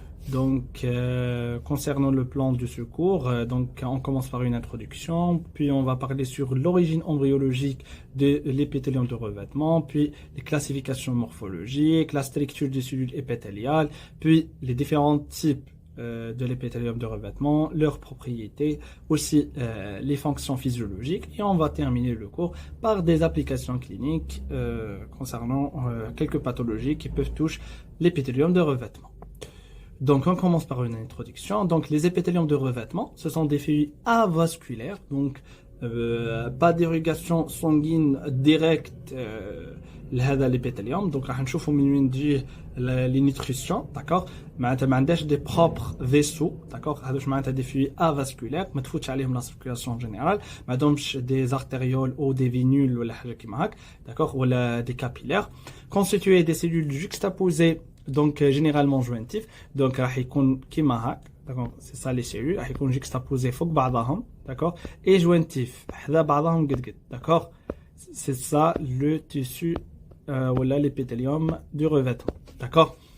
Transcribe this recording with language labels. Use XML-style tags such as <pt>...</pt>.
<fr>Donc, concernant le plan de ce cours, donc on commence par une introduction, puis on va parler sur l'origine embryologique de l'épithélium de revêtement, puis les classifications morphologiques, la structure des cellules épithéliales, puis les différents types de l'épithélium de revêtement, leurs propriétés, aussi les fonctions physiologiques, et on va terminer le cours par des applications cliniques concernant quelques pathologies qui peuvent toucher l'épithélium de revêtement. Donc, on commence par une introduction. Donc, les épithéliums de revêtement, ce sont des feuilles avasculaires, donc pas d'irrigation sanguine directe لهذا l'épithélium.</fr> <ar>Donc, راح نشوفوا من وين تجي</ar> <fr>les nutritions,</fr> <ar>d'accord. معناتها ما عندهاش</ar> <fr>des propres vaisseaux, d'accord.</fr> <ar>هذوش معناتها</ar> <fr>des feuilles avasculaires,</fr> <ar>ما تفوتش عليهم</ar> <fr>la circulation générale,</fr> <ar>ما عندهمش</ar> <fr>des artérioles ou des vénules</fr> <ar>ولا حاجة كيما هاك,</ar> <fr>d'accord, ولا des capillaires, constitués des cellules juxtaposées. Donc généralement jointif, donc</fr> <ar>راح يكون كيما هاك,</ar> <fr>d'accord, c'est ça les cellules,</fr> <ar>راح يكون</ar> <fr>juxtaposés</fr> <ar>فوق بعضهم,</ar> <fr>d'accord, et jointif</fr> <ar>حذا بعضهم قد,</ar> <fr>d'accord, c'est ça le tissu voilà l'épithélium du revêtement, d'accord.</fr>